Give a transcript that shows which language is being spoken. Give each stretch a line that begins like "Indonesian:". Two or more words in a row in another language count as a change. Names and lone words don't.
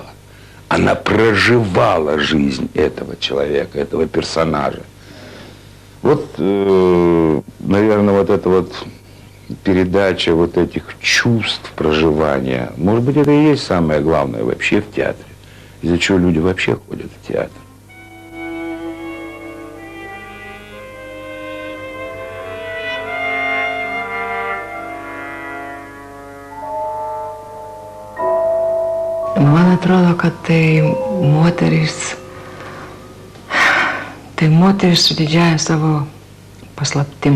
Russian: Она проживала жизнь этого человека, этого персонажа. Вот, наверное, вот эта вот передача вот этих чувств проживания, может быть, это и есть самое главное вообще в театре, из-за чего люди вообще ходят в театр.
Lithuanian: Man atrodo, kad tai moteris su didžiaja savo paslaptim.